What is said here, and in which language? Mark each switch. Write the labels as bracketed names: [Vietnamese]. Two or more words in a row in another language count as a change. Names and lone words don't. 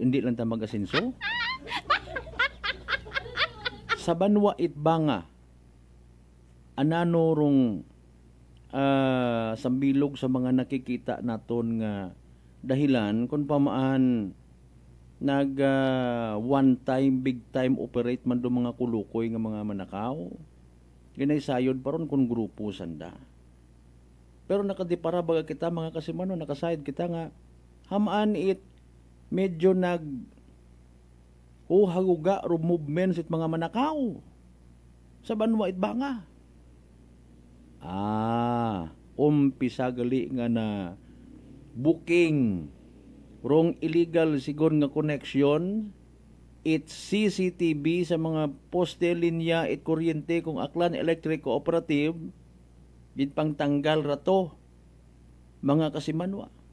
[Aklanon] Hindi lang ta mag-asenso? Sa Banwa Itbanga, anano rong sambilog sa mga nakikita naton nga dahilan kung pamaan nag [English] one time, big time [Aklanon] operate man do mga kulukoy nga mga manakaw. Ginaysayod pa ron kung grupo sanda. Pero nakadipara baga kita mga kasimano, nakasayad kita nga hamaan it medyo haguga ro movements it mga manakaw sa Banwa Itbanga. Umpisa gali nga na booking rong illegal siguro nga connection it CCTV sa mga poste, linya, it kuryente kung Aklan Electric Cooperative bit pang tanggal rato mga kasimanwa.